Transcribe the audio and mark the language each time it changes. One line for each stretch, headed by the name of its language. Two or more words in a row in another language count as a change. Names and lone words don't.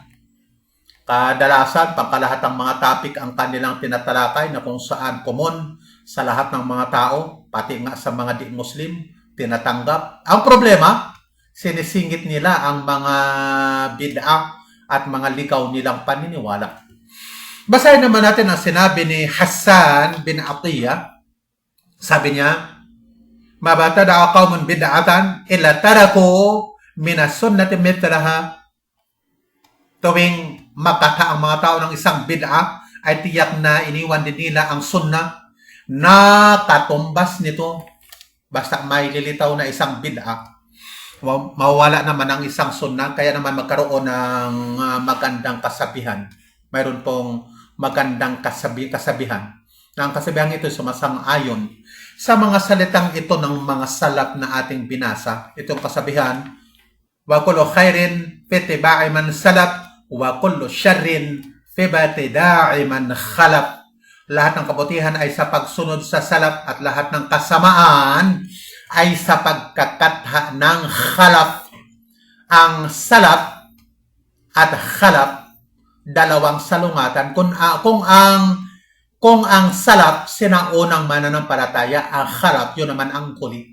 Filipino: Kadalasan, pangkalahatang mga topic ang kanilang tinatalakay na kung saan common sa lahat ng mga tao, pati nga sa mga di-Muslim, tinatanggap. Ang problema, sinisingit nila ang mga bid'ah at mga ligaw nilang paniniwala. Basahin naman natin ang sinabi ni Hassan bin Atiyah. Sabi niya,
Arabic: ما ابتدع قوم بدعة إلا تركوا من السنة مثلها.
Filipino: Tuwing makata ang mga tao ng isang bid'a, ay tiyak na iniwan din nila ang sunnah na katumbas nito. Basta may lilitaw na isang bid'a, mawala naman ang isang sunnah, kaya naman magkaroon ng magandang kasabihan. Mayroon pong magandang kasabihan. Na ang kasabihan ito sumasang-ayon sa mga salitang ito ng mga salaf na ating binasa. Itong kasabihan,
Arabic: وكل خير في اتباع من سلف وكل شر في ابتداع من خلف.
Filipino: Lahat ng kabutihan ay sa pagsunod sa salaf at lahat ng kasamaan ay sa pagkakatha ng khalaf. Ang salaf at khalaf, dalawang salungatan. Kung ang salaf sinaunang mananampalataya, ang khalaf yun naman ang huli.